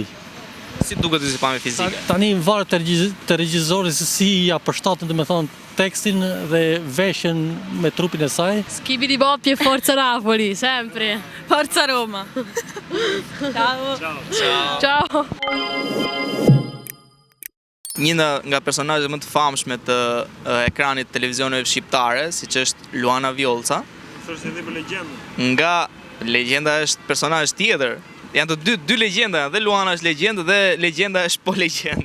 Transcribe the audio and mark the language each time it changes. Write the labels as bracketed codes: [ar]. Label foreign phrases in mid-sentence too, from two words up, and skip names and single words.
[sq] Si duket si pamje fizike? Tani varet te regjizori se si ja përshtaten, do me thonë, tekstin dhe veshjen me trupin e saj. [it] Schibidi Boppie e Forza Napoli, sempre. Forza Roma. Ciao. Ciao. [sq] Një nga personazhet më të famshme të ekranit televizioneve shqiptare, siç është Luana Vjollca. Thoshte edhe për legjendën. Nga legjenda është personazh tjetër. Janë të dy legjenda, dhe Luana është legjendë dhe legjenda është po legjendë.